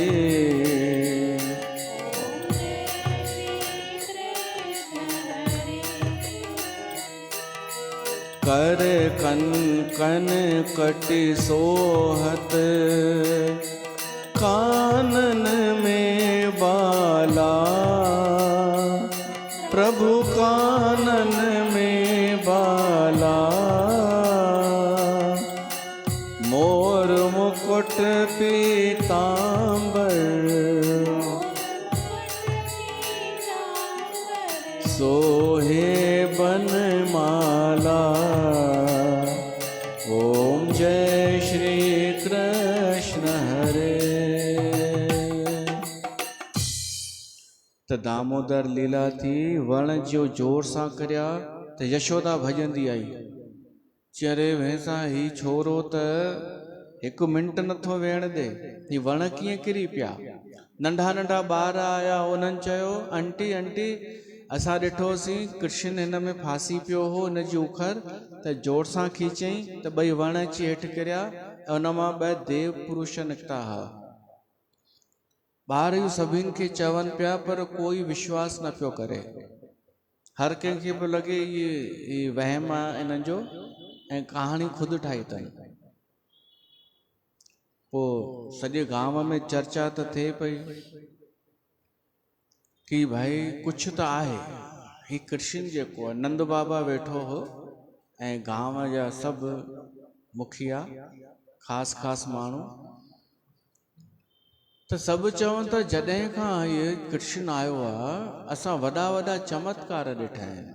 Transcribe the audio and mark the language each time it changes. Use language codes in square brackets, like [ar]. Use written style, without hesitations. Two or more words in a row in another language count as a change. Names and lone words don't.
[hi] कर कन कन कटि सोहत, कानन में बाला, प्रभु कानन में बाला। मोर मुकुट पीतांबर, सोहे बनमाला। ओम जय श्री कृष्ण हरे। [sd] त दामोदर लीला थी, वण जो जोर सां करिया त यशोदा भॼंदी आई, चरे भैंसा ही छोरो त हिकु मिंट नथो वेहण दे, ही वण कीअं किरी पिया। नंढा नंढा ॿार आया, उन्हनि चयो आंटी आंटी असां ॾिठोसीं कृष्ण हिन में फासी पियो हो, हिन जी उखर त जोर सां खीचई त ॿई वण अची हेठि किरिया ऐं उन मां ॿ देव पुरुष निकिता हुआ। ॿार इहो सभिनि खे चवनि पिया पर कोई विश्वास न पियो करे। हर कंहिंखे पियो लॻे इहे वहम आहे इन्हनि जो ऐं कहाणी ख़ुदि ठाही अथनि। पोइ सॼे गांव में चर्चा त थिए पई कि भाई कुछ तो आहे, ही कृष्ण जेको आहे, नंद बाबा वेठो हो ऐं गांव जा सभु मुखिया ख़ासि ख़ासि माण्हू त सभु चवनि था जॾहिं खां इहे कृष्ण आयो आहे असां वॾा वॾा चमत्कार ॾिठा आहिनि।